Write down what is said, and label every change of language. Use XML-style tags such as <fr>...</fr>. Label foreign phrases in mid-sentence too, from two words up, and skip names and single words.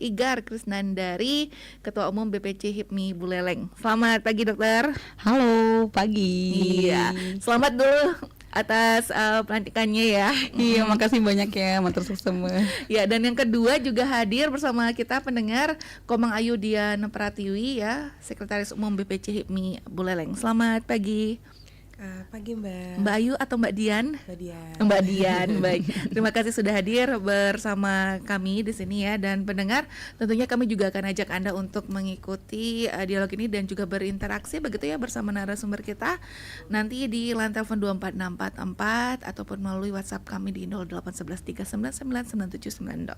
<id>Igar Krisnandari, Ketua Umum BPC HIPMI Buleleng. Selamat pagi, Dokter. Halo, pagi. Iya, selamat dulu atas pelantikannya ya. Iya, makasih banyak ya,</id> <jv>matur suwun</jv> <id>semua. Ya, dan yang kedua juga hadir bersama kita pendengar Komang Ayu Dian Pratiwi ya, Sekretaris Umum BPC HIPMI Buleleng. Selamat pagi. Pagi Mbak. Mbak Ayu atau Mbak Dian? Mbak Dian. Mbak Dian, baik. Terima kasih sudah hadir bersama kami di sini ya. Dan pendengar, tentunya kami juga akan ajak Anda untuk mengikuti dialog ini dan juga berinteraksi begitu ya bersama narasumber kita nanti di line telepon 24644 ataupun melalui WhatsApp kami di 08113999790.</id>